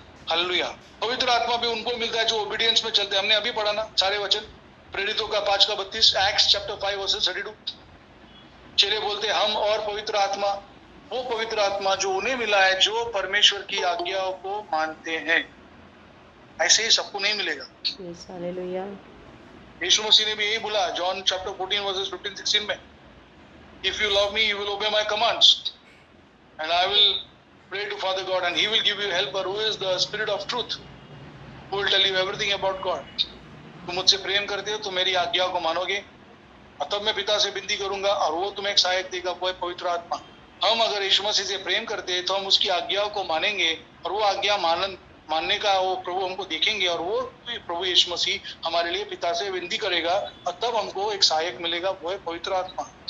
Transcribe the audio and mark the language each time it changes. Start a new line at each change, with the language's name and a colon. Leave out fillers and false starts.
Hindi: Hallelujah. पवित्र आत्मा भी उनको मिलता है जो ओबीडियंस में चलते हैं। हमने अभी पढ़ा ना सारे वचन, प्रेरितों का 5:32, एक्ट्स चैप्टर 5 वर्सेस 32। चेले बोलते हम और पवित्र आत्मा, वो पवित्र आत्मा जो उन्हें मिला है जो परमेश्वर की आज्ञाओं को मानते हैं। ऐसे ही सबको नहीं मिलेगा। हालेलुया। यीशु मसीह ने भी यही बोला जॉन चैप्टर 14 वर्सेस 15-16 में,
English: if you love me you will obey my commands and I will pray to Father God and he will give you a helper who is the spirit of truth who will tell you everything about God।
Hindi: तुम मुझसे प्रेम करते हो तो मेरी आज्ञाओं को मानोगे तब मैं पिता से विनती करूंगा और वो तुम्हें एक सहायक देगा, वो है पवित्र आत्मा। हम अगर यीशु मसीह से प्रेम करते हैं तो हम उसकी आज्ञाओं को मानेंगे और वो आज्ञा मानने का वो प्रभु हमको देखेंगे और वो प्रभु यीशु मसीह हमारे लिए पिता से विनती करेगा और तब हमको एक सहायक मिलेगा, वो है पवित्र आत्मा।